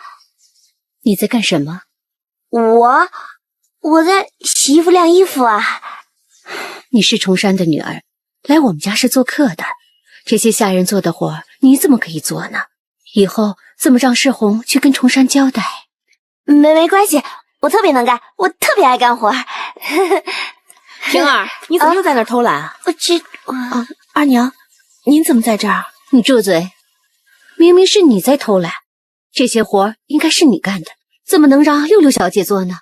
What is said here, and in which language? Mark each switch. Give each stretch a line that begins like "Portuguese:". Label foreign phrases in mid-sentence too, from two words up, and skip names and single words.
Chinese: 你在幹什麼？我在洗衣服晾衣服啊。你是崇山的女兒，來我們家是做客的，這些下人做的活你怎麼可以做呢？以後怎麼讓世紅去跟崇山交代？沒關係，我特別能幹，我特別愛幹活。平兒，你怎麼又在那兒偷懶啊？二娘，您怎麼在這兒？你住嘴！明明是你在偷懶，這些活應該是你幹的，怎麼能讓六六小姐做呢？